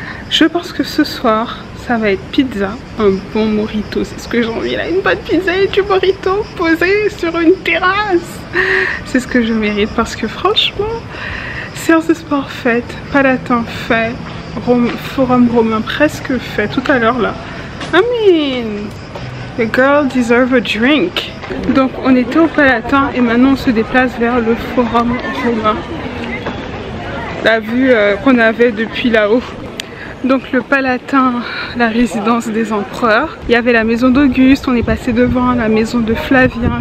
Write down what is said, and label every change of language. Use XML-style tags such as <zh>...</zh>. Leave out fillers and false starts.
<fr>Je pense que ce soir, ça va être pizza, un bon mojito. C'est ce que j'ai envie là, une bonne pizza et du mojito posé sur une terrasse. C'est ce que je mérite parce que franchement, séance de sport faite, Palatin fait, forum romain presque fait tout à l'heure là.</fr> <en>I mean, the girl deserves a drink.</en> <fr>Donc on était au Palatin et maintenant on se déplace vers le forum romain. La vue qu'on avait depuis là-haut. Donc le Palatin, la résidence des empereurs. Il y avait la maison d'Auguste, on est passé devant la maison de Flavien.</fr>